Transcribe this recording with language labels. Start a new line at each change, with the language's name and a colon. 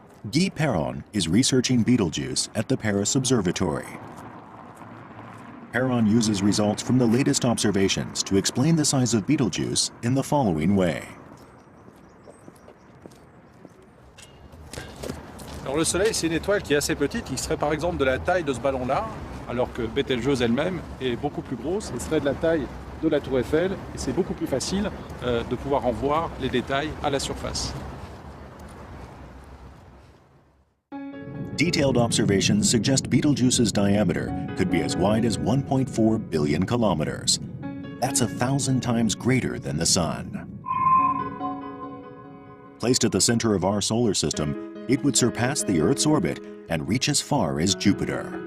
English: Guy Perron is researching Betelgeuse at the Paris Observatory. Perron uses results from the latest observations to explain the size of Betelgeuse in the following way.
French: Alors le Soleil, c'est une étoile qui est assez petite, qui serait par exemple de la taille de ce ballon-là, alors que Betelgeuse elle-même est beaucoup plus grosse et serait de la taille de la tour Eiffel et c'est beaucoup plus facile de pouvoir en voir les détails à la surface.
English: Detailed observations suggest Betelgeuse's diameter could be as wide as 1.4 billion kilometers. That's 1,000 times greater than the Sun. Placed at the center of our solar system, it would surpass the Earth's orbit and reach as far as Jupiter.